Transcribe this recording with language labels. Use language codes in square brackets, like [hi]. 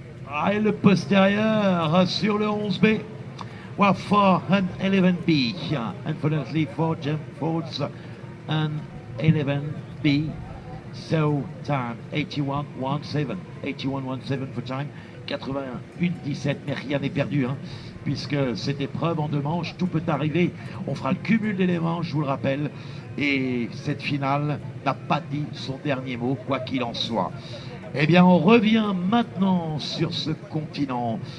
[fr] Ah, et le postérieur sur le 11B. [en] Well, 411B. Unfortunately for Jim Fords and 11B. So time 81.17. 81.17 for time. [fr] 81-17, mais rien n'est perdu, hein, puisque cette épreuve en 2 manches, tout peut arriver. On fera le cumul d'éléments, je vous le rappelle, et cette finale n'a pas dit son dernier mot, quoi qu'il en soit. Eh bien, on revient maintenant sur ce continent.